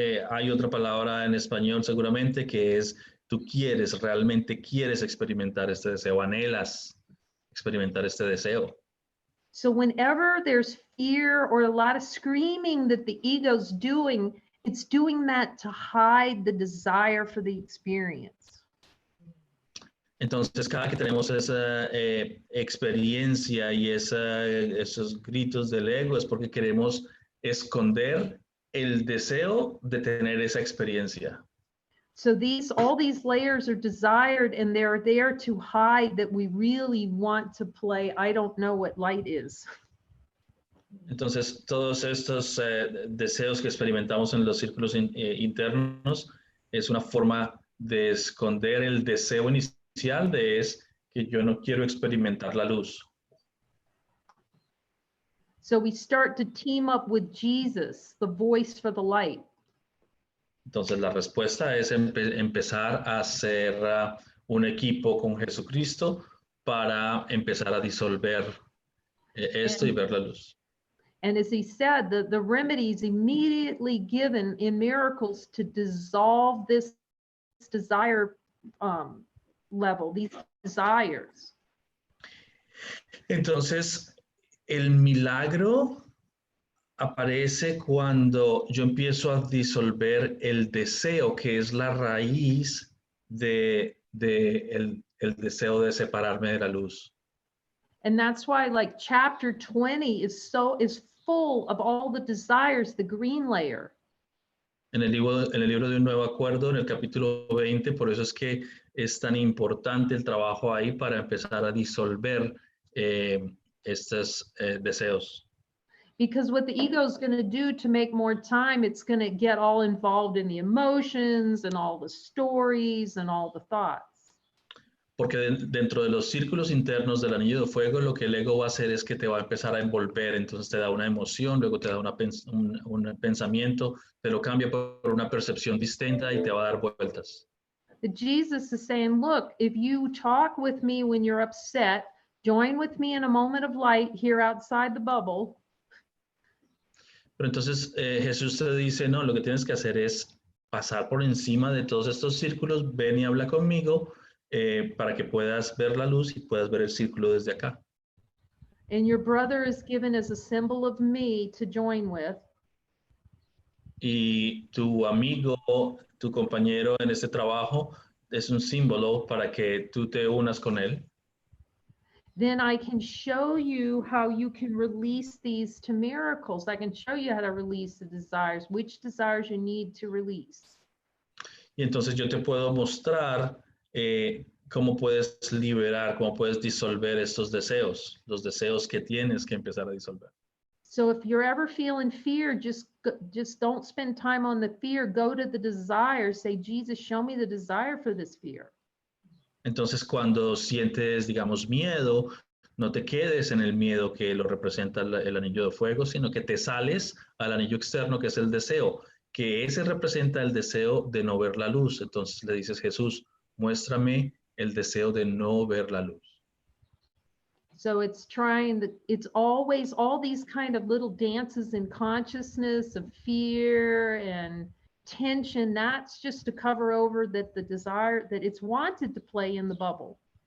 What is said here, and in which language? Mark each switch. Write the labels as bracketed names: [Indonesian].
[Spanish] Hay otra palabra en español seguramente que es tú realmente quieres experimentar este deseo, anhelas experimentar este deseo. [English] So whenever there's fear or a lot of screaming that the ego's doing, it's doing that to hide the desire for the experience. [Spanish] Entonces, cada que tenemos esa experiencia y esos gritos del ego es porque queremos esconder el deseo de tener esa experiencia. [English] So all these layers are desired and they're there to hide that we really want to play I don't know what light is. [Spanish] Entonces, todos estos deseos que experimentamos en los círculos internos es una forma de esconder el deseo inicial es que yo no quiero experimentar la luz. [English] So we start to team up with Jesus, the voice for the light. [Spanish] Entonces la respuesta es empezar a hacer un equipo con Jesucristo para empezar a disolver esto y ver la luz. [English] And as he said, the remedies immediately given in miracles to dissolve this desire level, these desires. [Spanish] Entonces, el milagro aparece cuando yo empiezo a disolver el deseo, que es la raíz de el deseo de separarme de la luz. [English] And that's why like chapter 20 is full of all the desires, the green layer. [Spanish] En el libro de un nuevo acuerdo, en el capítulo 20, por eso es que es tan importante el trabajo ahí para empezar a disolver estos deseos. [English] Because what the ego is going to do to make more time, it's going to get all involved in the emotions and all the stories and all the thoughts. [Spanish] Porque dentro de los círculos internos del anillo de fuego, lo que el ego va a hacer es que te va a empezar a envolver, entonces te da una emoción, luego te da un pensamiento, te lo cambia por una percepción distinta y te va a dar vueltas. [English] Jesus is saying, look, if you talk with me when you're upset, join with me in a moment of light here outside the bubble. [Spanish] Pero entonces Jesús te dice, no, lo que tienes que hacer es pasar por encima de todos estos círculos, ven y habla conmigo para que puedas ver la luz y puedas ver el círculo desde acá. [English] And your brother is given as a symbol of me to join with. [Spanish] Y tu amigo, tu compañero en este trabajo es un símbolo para que tú te unas con él. [English] Then I can show you how you can release these to miracles. I can show you how to release the desires, which desires you need to release. [Spanish] Y entonces yo te puedo mostrar cómo puedes liberar, cómo puedes disolver estos deseos, los deseos que tienes que empezar a disolver. [English] So if you're ever feeling fear, just don't spend time on the fear. Go to the desire. Say, Jesus, show me the desire for this fear. [Spanish] Entonces, cuando sientes, digamos, miedo, no te quedes en el miedo que lo representa el anillo de fuego, sino que te sales al anillo externo que es el deseo, que ese representa el deseo de no ver la luz. Entonces le dices, Jesús, muéstrame el deseo de no ver la luz. [English] So it's always all these kind of little dances in consciousness of fear and tension. That's just to cover over that the desire that it's wanted to play in the bubble.